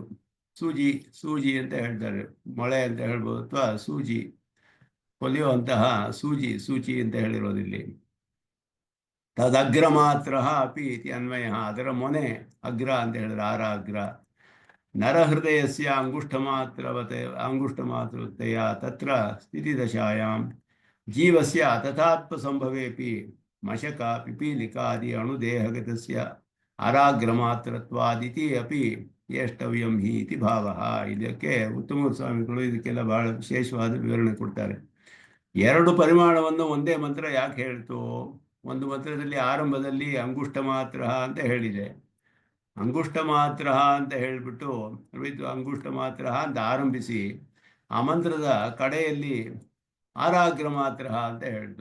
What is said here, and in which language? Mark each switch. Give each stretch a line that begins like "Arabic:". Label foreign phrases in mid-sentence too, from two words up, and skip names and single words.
Kannada: ಸೂಜಿ ಅಂತ ಹೇಳ್ತಾರೆ, ಮೊಳೆ ಅಂತ ಹೇಳ್ಬೋದು, ಅಥವಾ ಸೂಜಿ ಹೊಲಿಯುವಂತಹ ಸೂಚಿ ಅಂತ ಹೇಳಿರೋದಿಲ್ಲಿ.
Sanskrit: ತದಗ್ರ ಮಾತ್ರ ಅಪಿ ಇತಿ ಅನ್ವಯ,
Kannada: ಅದರ ಮೊನೆ ಅಗ್ರ ಅಂತ ಹೇಳಿದ್ರೆ ಆರ ಅಗ್ರ.
Sanskrit: ನರಹೃದಯಸ್ಯ ಅಂಗುಷ್ಟಮಾತೃತೆಯ ತತ್ರ ಸ್ಥಿತಿದಶಾಯಾಂ ಜೀವಸ್ಯ ತಥಾತ್ಮ ಸಂಭವೇಪಿ ಮಶಕ ಪಿಪೀಲಿಕಾದಿ ಅಣುದೇಹಗತಸ್ಯ ಅರಾಗ್ರಮಾತ್ರತ್ವಾದಿತಿ ಅಪಿ ಯಷ್ಟವ್ಯಂ ಹಿ ಇತಿ ಭಾವಃ.
Kannada: ಇದಕ್ಕೆ ಉತ್ತಮ ಸ್ವಾಮಿಗಳು ಇದಕ್ಕೆಲ್ಲ ಬಹಳ ವಿಶೇಷವಾದ ವಿವರಣೆ ಕೊಡ್ತಾರೆ. ಎರಡು ಪರಿಮಾಣವನ್ನು ಒಂದೇ ಮಂತ್ರ ಯಾಕೆ ಹೇಳ್ತು? ಒಂದು ಮಂತ್ರದಲ್ಲಿ ಆರಂಭದಲ್ಲಿ
Sanskrit: ಅಂಗುಷ್ಟ ಮಾತ್ರ
Kannada: ಅಂತ ಹೇಳಿದೆ.
Sanskrit: ಅಂಗುಷ್ಟ ಮಾತ್ರ
Kannada: ಅಂತ ಹೇಳಿಬಿಟ್ಟು
Sanskrit: ಅಂಗುಷ್ಟ ಮಾತ್ರ
Kannada: ಅಂತ ಆರಂಭಿಸಿ ಆ ಮಂತ್ರದ ಕಡೆಯಲ್ಲಿ
Sanskrit: ಆರಾಗ್ರ ಮಾತ್ರ
Kannada: ಅಂತ ಹೇಳ್ತು.